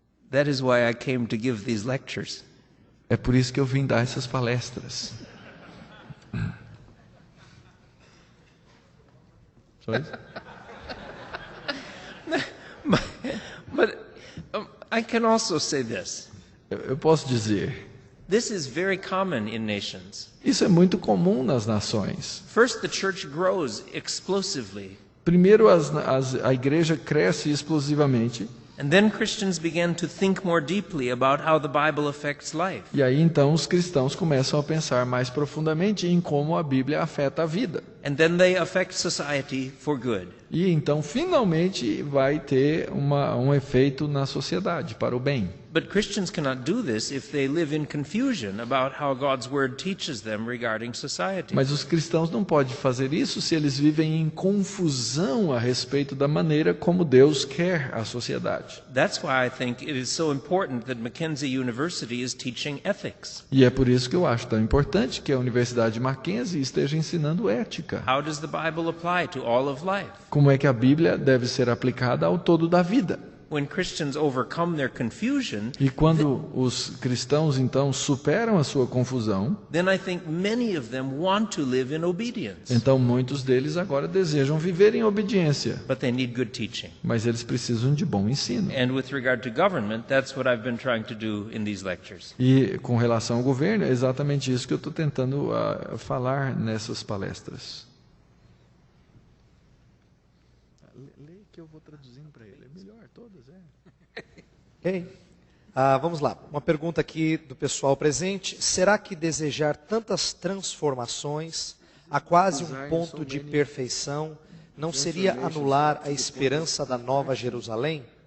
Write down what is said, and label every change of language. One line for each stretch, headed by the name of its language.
English: That is why I came to give these lectures.
Portuguese: É por isso que eu vim dar essas palestras. Só isso?
English: But I can also say this.
Portuguese: Eu posso dizer,
English: This is very common in nations.
Portuguese: isso é muito comum nas nações.
English: First, the church grows explosively,
Portuguese: Primeiro, a igreja cresce explosivamente.
English: and then Christians began to think more deeply about how the Bible affects life.
Portuguese: E aí, então, os cristãos começam a pensar mais profundamente em como a Bíblia afeta a vida.
English: And then they affect society for good.
Portuguese: E então, finalmente, vai ter um efeito na sociedade, para o bem.
English: But Christians cannot do this if they live in confusion about how God's word teaches them regarding society.
Portuguese: Mas os cristãos não podem fazer isso se eles vivem em confusão a respeito da maneira como Deus quer a sociedade.
English: That's why I think it is so important that Mackenzie University is teaching ethics.
Portuguese: E é por isso que eu acho tão importante que a Universidade Mackenzie esteja ensinando ética.
English: How does the Bible apply to all of life?
Portuguese: Como é que a Bíblia deve ser aplicada ao todo da vida.
English: When Christians overcome their confusion,
Portuguese: E quando os cristãos, então, superam a sua confusão,
English: then I think many of them want to live in obedience.
Portuguese: então muitos deles agora desejam viver em obediência.
English: But they need good teaching.
Portuguese: Mas eles precisam de bom ensino.
English: And with regard to government, that's what I've been trying to do in these lectures.
Portuguese: E com relação ao governo, é exatamente isso que eu estou tentando falar nessas palestras. Lê que eu vou traduzindo para ele. É melhor, todas, Ok? Vamos lá. Uma pergunta aqui do pessoal presente. Será que desejar tantas transformações a quase um ponto de perfeição não seria anular a esperança da Nova Jerusalém?